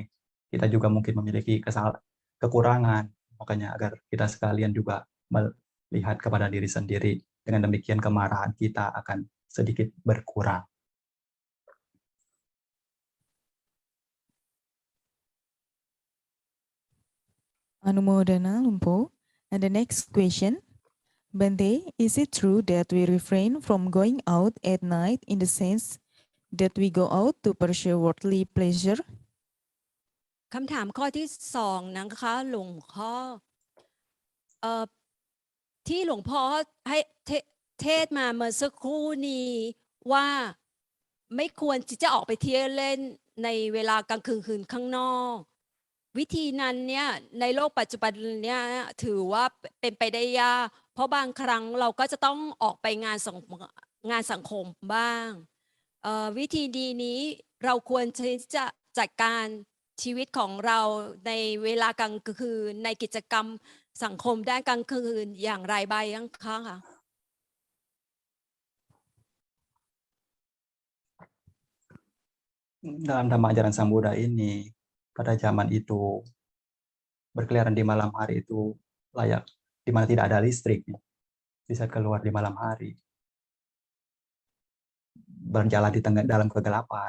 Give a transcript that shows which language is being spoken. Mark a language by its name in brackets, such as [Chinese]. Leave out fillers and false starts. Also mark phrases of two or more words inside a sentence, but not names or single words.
[Indonesian] Kita juga mungkin memiliki kekurangan, makanya agar kita sekalian juga melihat kepada diri sendiri. Dengan demikian kemarahan kita akan sedikit berkurang. Anumodana Lumpo. [English] And the next question, Bante, is it true that we refrain from going out at night in the sense that we go out to pursue worldly pleasure? [Thai] คำถามข้อที่2นะคะหลวงพ่อที่หลวงพ่อให้เทศมาเมื่อสักครู่นี้ว่าไม่ควรที่ จะออกไปเที่ยวเล่นในเวลากลางคืนข้างนอกวิธีนั้นเนี่ยในโลกปัจจุบันเนี่ยถือว่าเป็นไปได้ยากเพราะบางครั้งเราก็จะต้องออกไปงานสังคมบ้างวิธีดีนี้เราควรที่จะจัดการชีวิตของเราในเวลากลางคืนในกิจกรรมสังคมด้านกลางคืนอย่างไรบ้างคะ [Indonesian] Dalam Dhamma ajaran Sang Buddha ini, pada zaman itu berkeliaran di malam hari itu layak, di mana tidak ada listrik, bisa keluar di malam hari, berjalan di dalam kegelapan.